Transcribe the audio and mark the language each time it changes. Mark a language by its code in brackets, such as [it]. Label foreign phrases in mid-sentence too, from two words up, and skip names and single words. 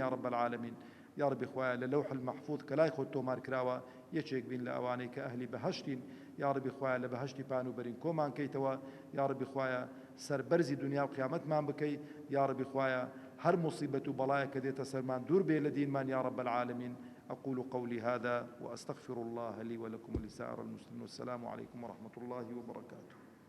[ar] یا رب العالمین یا ڕەبی [ckb] خوایە لە [ar] لەوح المەحفوظ [ckb] کە لای خۆت تۆمار کراوە یەکێک بین لە ئەوانەی کە ئەهلی بەهەشتین [ar] یا ڕەبی [ckb] خوایە لە بەهەشتی پان و بەرین کۆمان کەیتەوە [ar] یا ڕەبی [ckb] خوایە سەربەرزی دنیا و قیامەتمان بکەی [ar] یا ڕەبی [ckb] خوایە هەر مصیبەت و بەڵایە کە دێتە سەرمان دوور بێ لە دینمان [ar] یا رب العالمین أقول قولي هذا وأستغفر الله لي ولكم ولسائر المسلمين والسلام عليكم ورحمة الله وبركاته